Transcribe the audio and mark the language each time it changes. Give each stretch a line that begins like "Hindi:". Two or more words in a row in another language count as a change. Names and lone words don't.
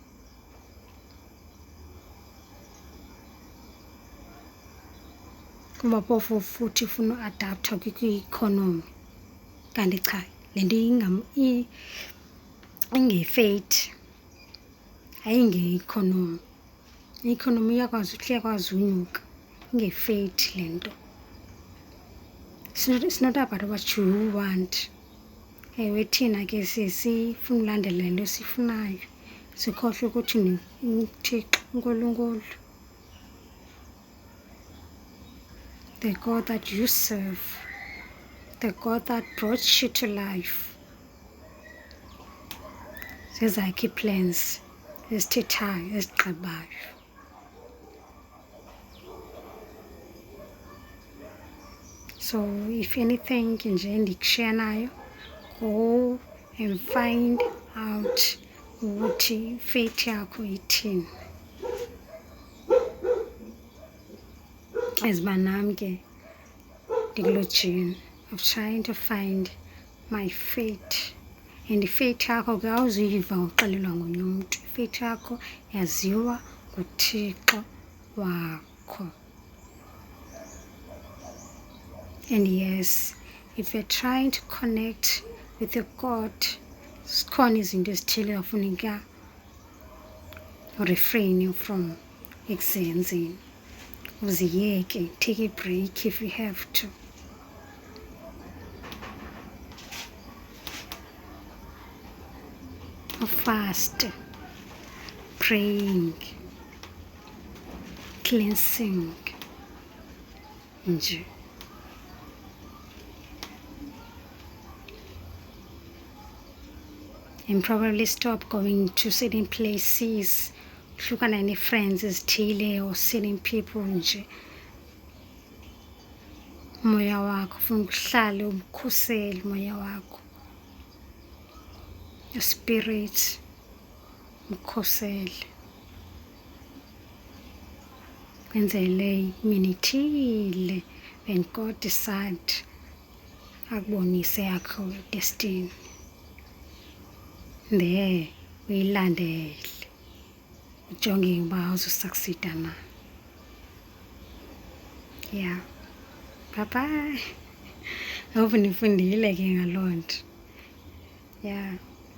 Xhosa: Kuba phofu futhi ufuna uadaptha kwi-economy, kanti cha, le nto inge-fate, ayinge-economy. I-economy iyakwazi unyuka, inge-fate le nto.
English: It's not about what you want.
Xhosa: Ewe thina ke sifuna ulandela le nto sifunayo, sikhohlwe ukuthi uThixo, uNkulunkulu,
English: the God that you serve, the God that brought you to life,
Xhosa: zezakhe ii-plans ezithethayo ezigqibayo.
English: So if anything
Xhosa: nje ndikushiya nayo,
English: go and find out
Xhosa: ukuthi fate yakho ithini. Eziba nam ke ndikuloo
English: journey of trying to find my fate.
Xhosa: And ifate yakho ke awuzuyiva ngoxelelwa ngomnye umntu, ifate yakho yaziwa nguThixo wakho.
English: And yes, if you're trying to connect with your God,
Xhosa: zikhona izinto ezithile afuneka
English: refrain from
Xhosa: ekuzenzeni, uziyeke,
English: take a break if you have to. Fast, praying, cleansing nje. And probably stop going to certain places,
Xhosa: hlukana ne-friends ezithile
English: or certain people nje.
Xhosa: Umoya wakho ufuna uhlale umkhusele umoya wakho,
English: your spirit
Xhosa: umkhusele, kwenzele imini ithile
English: when God decide
Xhosa: akubonise yakho destiny, there uyilandele, ujonge uba uzosucceeda na.
English: Yeah, bye bye. I hope
Xhosa: nifundile ke ngaloo nto. Yeah.